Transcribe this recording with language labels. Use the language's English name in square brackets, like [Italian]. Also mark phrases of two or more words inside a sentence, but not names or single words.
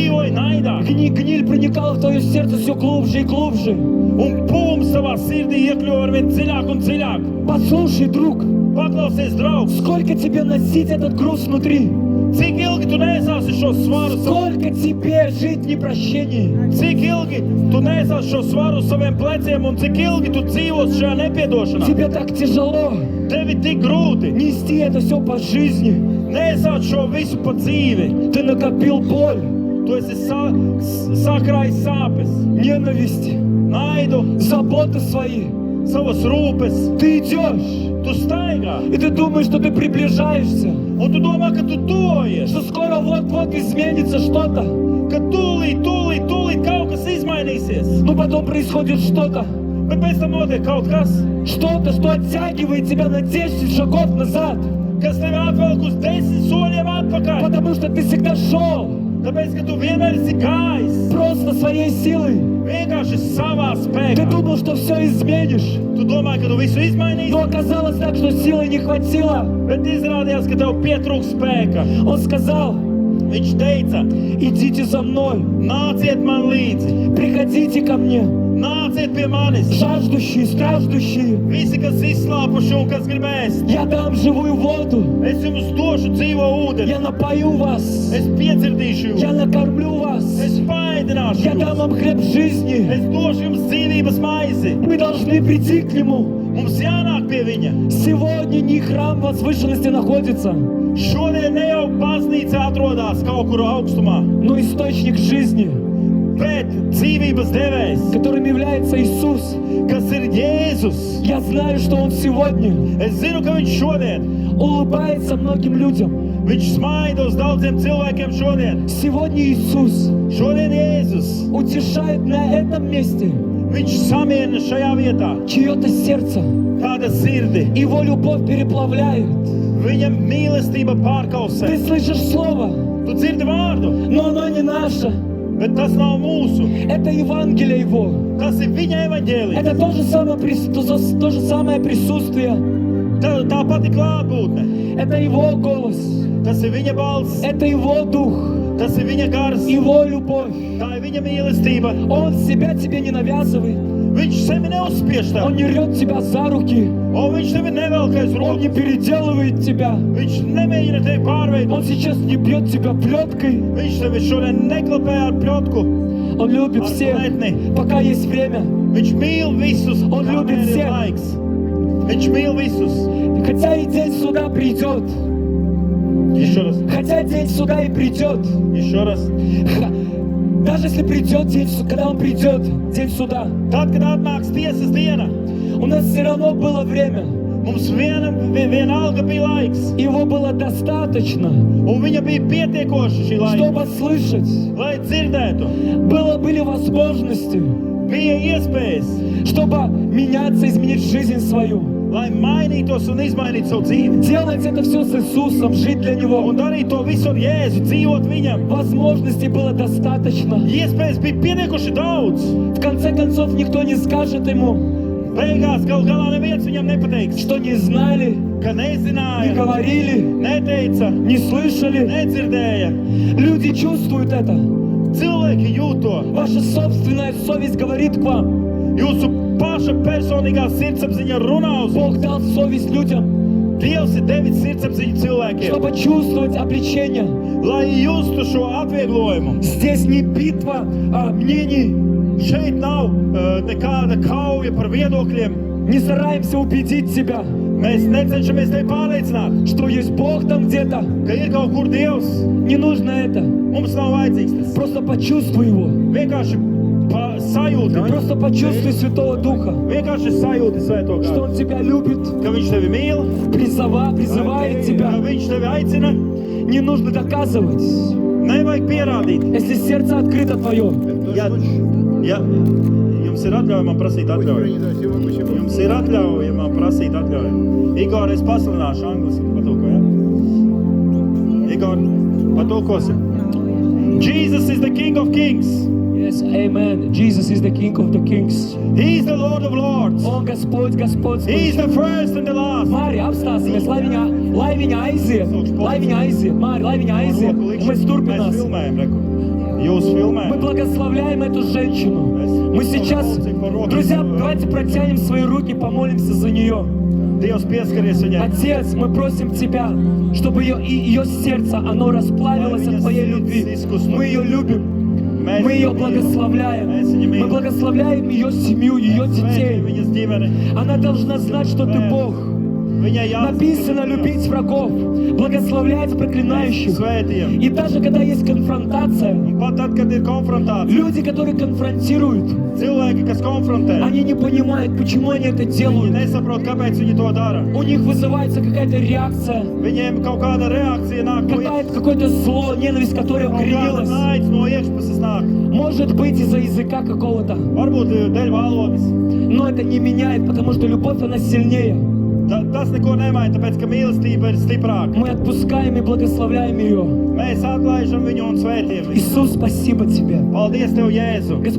[Russian] Гниль проникала в твое сердце все глубже и глубже. [Latvian] Un pūms savā sirdī iekļuva arvien dziļāk un dziļāk. [Russian] Послушай, друг, [Latvian] Paklausies, draugs, [Russian] сколько тебе носить этот груз внутри? [Latvian] cik ilgi tu nesāsi šo svaru, [Russian] Сколько тебе жить в непрощении? [Latvian] cik ilgi tu nesāsi šo svaru uz saviem pleciem un cik ilgi tu dzīvos šajā nepiedošanā. [Russian] Тебе так тяжело [Latvian] Tev ir tik grūti [Russian] нести это все по жизни. [Latvian] nesāt šo visu pa dzīvi. [Russian] Ты накопил боль, [Latvian] Tu esi sakrājis sāpes, [Russian] ненависть, [Latvian] naidu, [Russian] заботы свои. [Latvian] savas rūpes. [Russian] Ты идешь, [Latvian] Tu staigā [Russian] и ты думаешь, что ты приближаешься, [Latvian] un tu domā, ka tu tojies, [Russian] что скоро вот-вот изменится что-то, [Latvian] ka tūlīt kaut kas izmainīsies. [Russian] но потом происходит что-то, [Latvian] Bet pēc tam notiek kaut kas, [Russian] что-то, что оттягивает тебя на 10 шагов назад, [Latvian] kas tevi atvelk uz 10 soļiem atpakaļ. [Russian] потому что ты всегда шел [Latvian] Tāpēc, ka tu vienmēr esi gājis [Russian] просто своей силой. [Latvian] vienkārši savā [Russian] Ты [Latvian] spēkā. [Russian] думал, что все изменишь, [Latvian] Tu domāji, ka tu visu izmainīsi, [Russian] но оказалось так, что силы не хватило. [Latvian] bet izrādījās, ka tev pietrūks spēka. [Russian] Он сказал: [Latvian] Viņš teica, [Russian] идите за мной, [Latvian] nāciet man līdzi, [Russian] приходите ко мне, [Latvian] nāciet pie manis. [Russian] жаждущие, страждущие. [Latvian] Visi, kas izslāpuši un kas gribēs, [Russian] Я дам живую воду, [Latvian] es jums došu dzīvo ūdeni. [Russian] я напою вас, [Latvian] Es piedzirdīšu [Russian] я [Latvian] jūs, [Russian] накормлю вас, [Latvian] es paēdināšu [Russian] я дам [Latvian] jūs, [Russian] вам хлеб жизни. [Latvian] es došu jums dzīvības maizi. [Russian] Мы должны прийти к Нему. [Latvian] Mums jānāk pie viņa. [Russian] Сегодня не храм возвышенности находится, [Latvian] Šodien ne jau baznīca atrodas kaut kur augstumā, [Russian] но источник жизни, [Latvian] bet dzīvības devējs, [Russian] которым является Иисус. [Latvian] kas ir Jēzus. [Russian] Я знаю, что Он сегодня [Latvian] Es zinu, ka viņš šodien, [Russian] улыбается многим людям. [Latvian] viņš smaida uz daudziem cilvēkiem šodien. [Russian] Сегодня Иисус [Latvian] Šodien Jēzus, [Russian] утешает на этом месте [Latvian] viņš samierina šajā vietā [Russian] чье-то сердце. [Latvian] kāda sirdi. [Russian] Его любовь переплавляет. [Latvian] Viņa mīlestība [Russian] Ты [Latvian] pārkausē. [Russian] слышишь слово, [Latvian] Tu dzirdi vārdu, [Russian] но оно не наше. [Latvian] bet tas nav mūsu. [Russian] Это Евангелие Его. [Latvian] Tas ir viņa evaņģēlija. [Russian] Это то же самое присутствие. [Latvian] Tā pati klātbūtne. [Russian] Это Его голос. [Latvian] Tas ir viņa balss, [Russian] Это Его дух. [Latvian] tas ir viņa gars, [Russian] Его любовь. [Latvian] tā ir viņa mīlestība. [Russian] Он себя тебе не навязывает. [Latvian] Viņš sevi neuzspiež tev, [Russian] Он не рвет тебя за руки. [Latvian] un viņš tevi nevelk aiz [Russian] Он не [Latvian] rokas. [Russian] переделывает тебя. [Latvian] Viņš nemēģina tevi [Russian] Он [Latvian] pārveidot. [Russian] сейчас не бьет тебя плеткой. [Latvian] Viņš tevi šodien neklapē ar pļotku. [Russian] Он любит [Latvian] ar [Russian] всех, [Latvian] plētni. [Russian] пока есть время. [Latvian] Viņš mīl visus, Un kamēr [Russian] любит [Latvian] ir [Russian] всех. [Latvian] laiks. Viņš mīl visus. [Russian] Хотя и день суда придет. Еще раз, Хотя день суда и придет. еще раз. Даже если придет день, когда он придет, день суда, [Latvian] Tad, kad atnāks tiesas diena, [Russian] у нас все равно было время. [Latvian] mums vienalga bija laiks, [Russian] Его было достаточно, [Latvian] un viņa bija pietiekoša šī laika, [Russian] чтобы слышать. [Latvian] lai dzirdētu. [Russian] Были возможности, [Latvian] Bija iespējas, [Russian] чтобы меняться, изменить жизнь свою. [Latvian] lai mainītos un izmainītu savu dzīvi. [Russian] Делать это все с Иисусом, жить для Него. [Latvian] Un darīt to visu ar Jēzu, dzīvot viņam. [Russian] Возможностей было достаточно. [Latvian] Iespējas bija pietiekuši daudz. [Russian] В конце концов, никто не скажет Ему, [Latvian] Beigās gal galā neviens viņam nepateiks, [Russian] что не знали, [Latvian] ka [Russian] не [Latvian] nezināja, [Russian] говорили, [Latvian] neteica, [Russian] не слышали. [Latvian] nedzirdēja. [Russian] Люди чувствуют это. [Latvian] Cilvēki jūt to. [Russian] Ваша собственная совесть говорит к вам. [Latvian] Jūsu paša personīgā sirdsapziņa runā uz [Russian] Бог [Latvian] jums. [Russian] дал совесть людям, [Latvian] Dievs ir devis sirdsapziņu cilvēkiem, [Russian] чтобы чувствовать обличение. [Latvian] lai justu šo atvieglojumu. [Russian] Здесь не битва мнений. [Latvian] Šeit nav nekāda kauja par viedokļiem. [Russian] Не стараемся убедить себя, [Latvian] Mēs necenšamies tevi pārliecināt, [Russian] что есть Бог там где-то. [Latvian] ka ir kaut kur Dievs. [Russian] Не нужно это. [Latvian] Mums nav vajadzīgs tas. [Russian] Просто почувствуй Его. [Latvian] Vienkārši sajūti. [Russian] Просто почувствуй Святого Духа, [Latvian] Vienkārši sajūti Svēto [Russian] что [Latvian] garu. [Russian] Он тебя любит, [Latvian] Ka viņš tevi mīl, [Russian] призывает [Latvian] ka [Russian] тебя. [Latvian] viņš tevi aicina. [Russian] Не нужно доказывать, [Latvian] Nevajag pierādīt. [Russian] если сердце открыто твое. [Latvian] Ja jums ir atļaujama prasīt atļauju. Jums ir atļaujama prasīt atļauju. Igor, es pasludināšu angliski patulko, ja? Igor, patulkosi. [English] Jesus is the King of Kings. Yes, amen. Jesus is the King of the Kings. He is the Lord of Lords. [Russian] Он Господь, Господь. [English] He is the first and the last. [Latvian] Mārija, apstāsimies, lai viņa aiziet. Lai viņa aiziet, Mārija, lai viņa aiziet. Un mēs turpināsim. filmējam, reku. Jūs filmējat. [Russian] Мы благословляем эту женщину. Мы сейчас, друзья, давайте протянем свои руки, помолимся за нее. [Latvian] Dievs pieskaries viņai. [Russian] Отец, мы просим Тебя, чтобы ее сердце, оно расплавилось от Твоей любви. Мы ее любим. Мы ее благословляем. Мы благословляем ее семью, ее детей. [Latvian] Viņas ģimeni. [Russian] Она должна знать, что Ты Бог. [Latvian] Viņai [Russian] Написано любить врагов, благословлять проклинающих. [Latvian] Svētiem. [Russian] И даже когда есть конфронтация, [Latvian] Un pat tad, kad ir konfrontācija, [Russian] люди, которые конфронтируют, [Latvian] cilvēki, kas konfrontē, [Russian] они не понимают, почему они это [Latvian] viņi [Russian] делают. [Latvian] nesaprot, kāpēc viņi to dara. [Russian] У них вызывается какая-то реакция, [Latvian] Viņiem kaut kāda reakcija nāk no [Russian] какое-то зло, ненависть, которая [Latvian] kaut kāda [Russian] укоренилась. [Latvian] naids no iekšpuses nāk. [Russian] Может быть из-за языка какого-то. [Latvian] Varbūt dēļ valodas. [Russian] Но это не меняет, потому что любовь, она сильнее. [Latvian] Tas neko nemaina, tāpēc, ka mīlestība ir stiprāka. [Russian] Мы отпускаем и благословляем ее. [Latvian] Mēs atlaižam viņu un svētījam viņu. [Russian] Иисус, спасибо Тебе. [Latvian] Paldies Tev, Jēzu! [Russian] Господь,